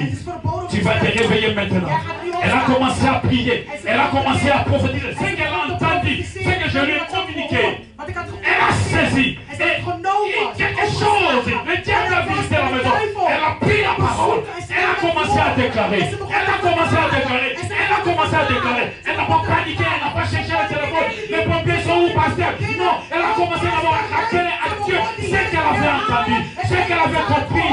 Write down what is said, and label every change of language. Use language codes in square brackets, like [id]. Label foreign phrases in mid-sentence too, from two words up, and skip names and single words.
[nl] Het is verboden om [fr] Tu [nl] te [fr] vas te [nl] sterven. [fr] réveiller maintenant. Elle a commencé à prier. Elle a commencé à prophétiser. Ce qu'elle a entendu, ce que je lui ai communiqué. [nl] Wat ik had [fr] Elle a saisi. [nl] En ze heeft genomen. [fr] Quelque chose. Le diable a visité la maison. Elle a pris la parole. Elle a commencé à déclarer. Elle a commencé à déclarer. Elle a commencé à déclarer. Elle n'a pas paniqué. Elle n'a pas cherché le téléphone. Les pompiers sont où, pasteur? Non. Elle a commencé d'abord à rappeler à Dieu ce qu'elle avait entendu, ce qu'elle avait compris.